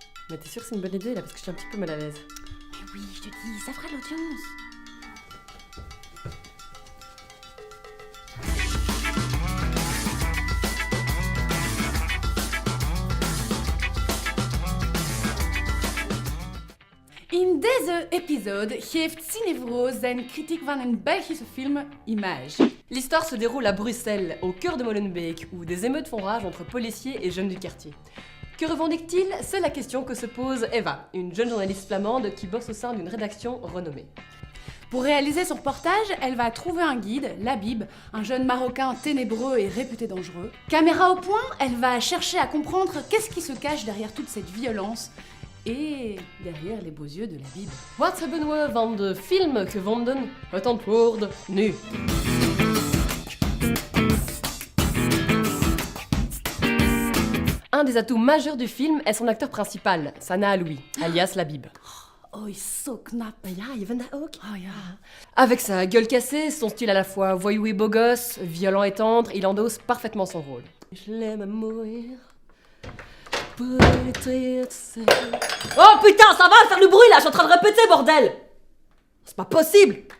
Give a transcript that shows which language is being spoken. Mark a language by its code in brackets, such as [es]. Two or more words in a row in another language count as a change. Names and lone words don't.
[fr] Mais t'es sûre que c'est une bonne idée là, parce que je suis un petit peu mal à l'aise. Mais oui, je te dis, ça fera de l'audience. [nl] In deze episode geeft Cinevroos zijn kritiek van een Belgische film Image. [fr] L'histoire se déroule à Bruxelles, au cœur de Molenbeek, où des émeutes font rage entre policiers et jeunes du quartier. Que revendique-t-il? C'est la question que se pose Eva, une jeune journaliste flamande qui bosse au sein d'une rédaction renommée. Pour réaliser son reportage, elle va trouver un guide, Labib, un jeune Marocain ténébreux et réputé dangereux. Caméra au point, elle va chercher à comprendre qu'est-ce qui se cache derrière toute cette violence et derrière les beaux yeux de Labib. [nl] Wat hebben we van de film gevonden? Het antwoord nu. [fr] Un des atouts majeurs du film est son acteur principal, Sana Aloui, alias Labib. [nl] Oh, is zo knap. Ja, je vindt dat ook? Oh ja. [fr] Avec sa gueule cassée, son style à la fois voyou et beau gosse, violent et tendre, il endosse parfaitement son rôle. Je l'aime à mourir. Oh putain, ça va faire le bruit là, je suis en train de répéter, bordel! C'est pas possible!